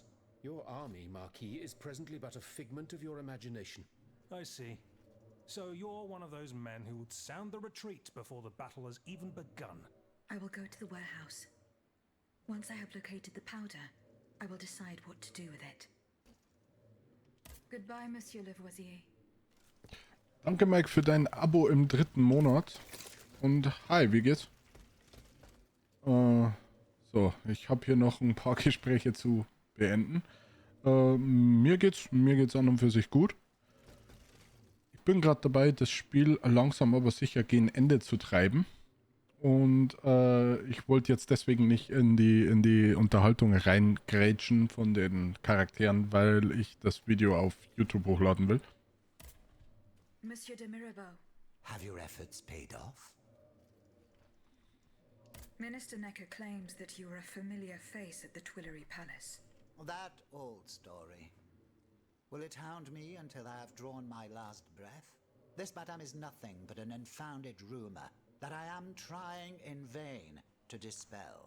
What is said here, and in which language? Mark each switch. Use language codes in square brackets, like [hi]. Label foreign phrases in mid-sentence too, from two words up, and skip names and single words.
[en] Your army, Marquis, is presently but a figment of your imagination. I see. So you're one of those men who would sound the retreat before the battle has even begun. I will go to the warehouse. Once I have located the powder, I will decide what to do with it. Goodbye, Monsieur Lavoisier. [de] Danke, Mike, für dein Abo im 3. Monat. Und hi, wie geht's? So, ich habe hier noch ein paar Gespräche zu beenden. Mir geht's an und für sich gut. Ich bin gerade dabei, das Spiel langsam aber sicher gegen Ende zu treiben. Und ich wollte jetzt deswegen nicht in die Unterhaltung reingrätschen von den Charakteren, weil ich das Video auf YouTube hochladen will. [en] Monsieur de Mirabeau. Have your efforts paid off? Minister Necker claims that you are a familiar face at the Tuileries Palace. That old story. Will it hound me until I have drawn my last breath? This, madame, is nothing but an unfounded rumor that I am trying in vain to dispel.